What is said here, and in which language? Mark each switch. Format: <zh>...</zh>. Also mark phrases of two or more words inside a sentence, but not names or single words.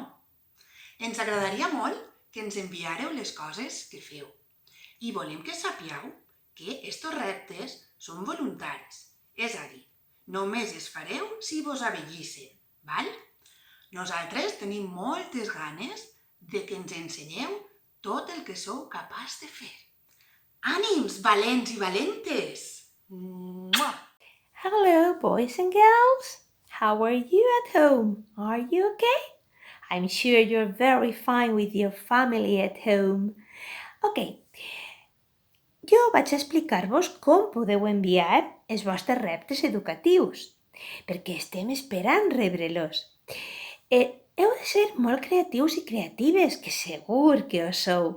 <ca>Ens agradaria molt que ens enviareu les coses que feu i volem que sapigueu que estos reptes són voluntaris, és a dir, només es fareu si vos avellissen, val? Nosaltres tenim moltes ganes de que ens ensenyeu tot el que sou capaç de fer. Ànims, valents i valentes! Mua!</ca> <en>Hello, boys and girls. How are you at home? Are you okay? I'm sure you're very fine with your family at home.</en> <ca>Okay, jo vaig explicar-vos com podeu enviar els vostres reptes educatius, perquè estem esperant rebre-los. Heu de ser molt creatius i creatives, que segur que ho sou.</ca>